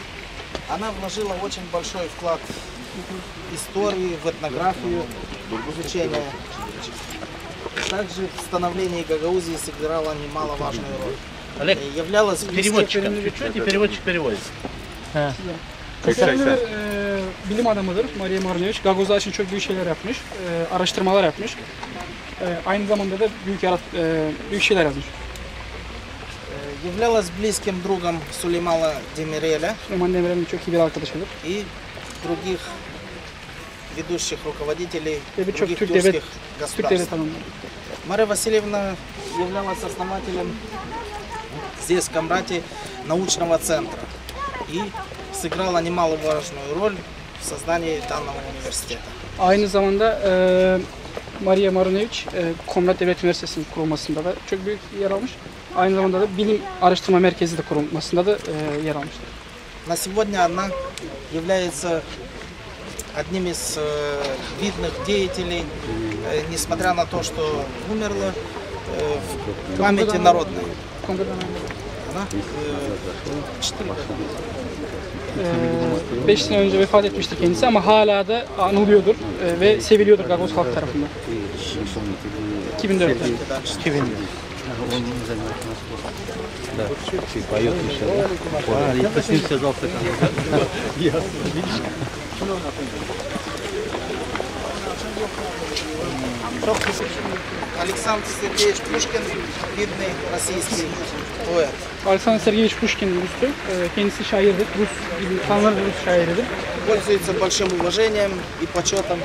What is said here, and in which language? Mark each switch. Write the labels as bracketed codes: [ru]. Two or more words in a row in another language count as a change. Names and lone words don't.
[ru] Она вложила очень большой вклад в историю, в этнографию, в изучение. Также в становлении Гагаузии сыграла немаловажную роль. Олег, являлась переводчиком чуть-чуть, и переводчик переводит. [tr] bilim adamıdır Maria Marinovic. Gagozlar için çok büyük şeyler yapmış, araştırmalar yapmış. Aynı zamanda da büyük şeyler yazmış. [ru] Являлась близким другом Сулеймана Демиреля [tr] Süleyman Demirel'in çok iyi bir arkadaşıdır. [ru] и других ведущих руководителей [tr] Ve birçok [ru] других [tr] Türk [ru] тюркских [tr] devlet [ru] государств. [tr] adamları. [ru] Мария Васильевна являлась основателем здесь, в Камрате, научного центра и сыграла немаловажную роль в создании данного университета. [tr] Aynı zamanda Maria Marinovic, Komrat Devlet Üniversitesi'nin kurulmasında da çok büyük yer almış. Aynı zamanda da bilim araştırma merkezi de kurulmasında da yer almıştır. [ru] На сегодня она является одним из видных деятелей, несмотря на то, что умерла, в памяти народной. Она [tr] 5 sene önce vefat etmişti kendisi ama hala da anılıyordur ve seviliyordur Gagoz halk tarafından. 2004'te. 2000. [ru] Александр Сергеевич Пушкин, видный российский поэт. [tr] Alexander Sergeyevich Pushkin Rus'tur. Kendisi şairdir. Tanrı Rus şairidir. [ru] Пользуется большим уважением и почетом.